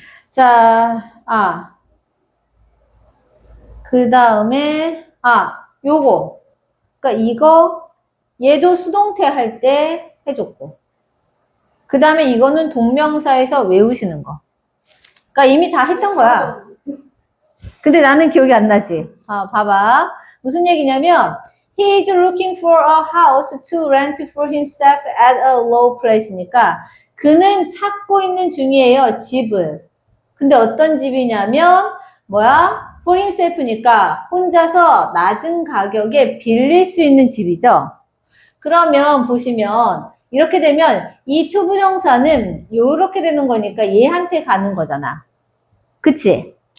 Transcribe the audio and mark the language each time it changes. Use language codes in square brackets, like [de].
[ko] 자, 그 다음에 요거. 그러니까 얘도 수동태 할 때 해줬고. 그 다음에 이거는 동명사에서 외우시는 거. 그러니까 이미 다 했던 거야. 근데 나는 기억이 안 나지. 봐봐. 무슨 얘기냐면 [en] He is looking for a house to rent for himself at a low price니까 [ko] 그는 찾고 있는 중이에요. 집을. 근데 어떤 집이냐면 뭐야? [en] For himself [ko] 니까 혼자서 낮은 가격에 빌릴 수 있는 집이죠. 그러면 보시면 이렇게 되면 이 투부정사는 요렇게 되는 거니까 얘한테 가는 거잖아. 그치?